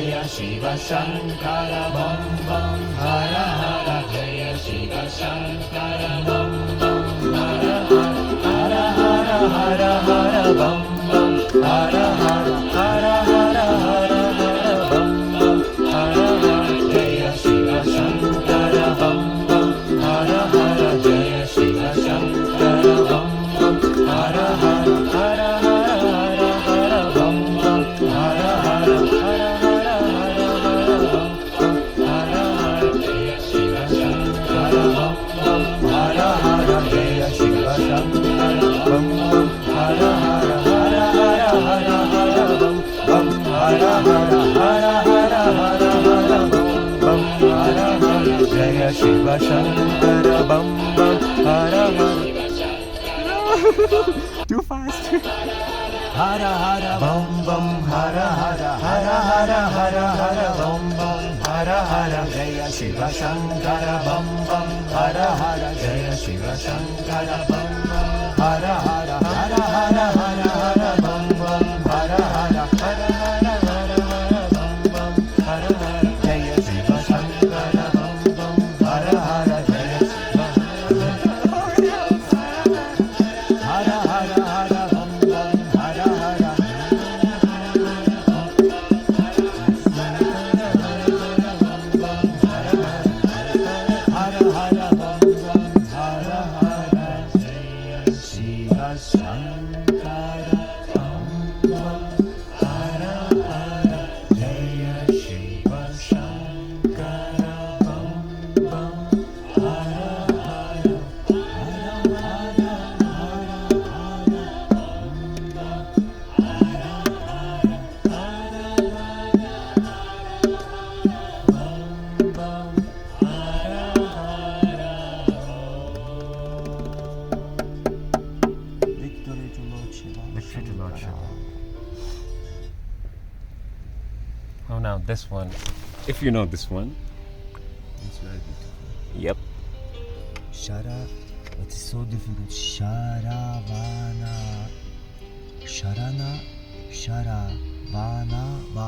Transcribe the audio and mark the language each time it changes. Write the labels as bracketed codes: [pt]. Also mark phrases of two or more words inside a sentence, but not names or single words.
[sa] Shiva Shankara Bam Bam Hara Hara Jaya Shiva Shankara Bam Bam Hara Hara Hara Hara Hara Bam Bam Hara Hara Hara Hara Hara Hara Bam Bam Hara Hara Jaya Shiva Shankara Bam Bam Hara Hara Jaya Shiva Shankara Bam Bam Hara Hara Hara Hara Hara Hara Bam Bam Hara Hara Hara Hara Hara Hara Bam Bam Hara Hara Jaya Shiva Shankara Bam Bam Hara Hara Jaya Shiva Shankara Bam Bam Hara Hara Hara Hara Hara Hara Bam Bam Hara Hara Hara Hara Hara Hara Bam Bam Hara Hara Jaya Shiva Shankara Bam Bam Hara Hara [en] Too fast. [sa] Hara Hara Bam Bam Hara Hara Hara Hara Hara Hara Bam Bam Hara Hara Jaya Shiva Shankara Bam Bam Hara Hara Jaya Shiva Shankara Bam Bam Hara Hara Hara Hara Hara Hara Bam Bam Hara Hara Hara Hara Hara Hara Bam Bam Hara Hara Jaya Shiva Shankara Bam Bam Hara Hara Jaya Shiva Hara Hara Hara Bam Bam Hara Hara Hara Hara Bam Bam Hara Hara Jaya Shiva Shankara Bam Bam Hara Hara Jaya Shiva Shankara Bam Bam Hara Hara Hara Hara Hara Hara Bam Bam Hara Hara Hara Hara Bam Bam Hara Hara [en] Victory to Lord Shiva. Victory to Lord Shankara. Shiva. Oh, now this one. If you know this one. It's very beautiful. Yep. Shara, it's so difficult. Sharavana. Sharana, Sharavana,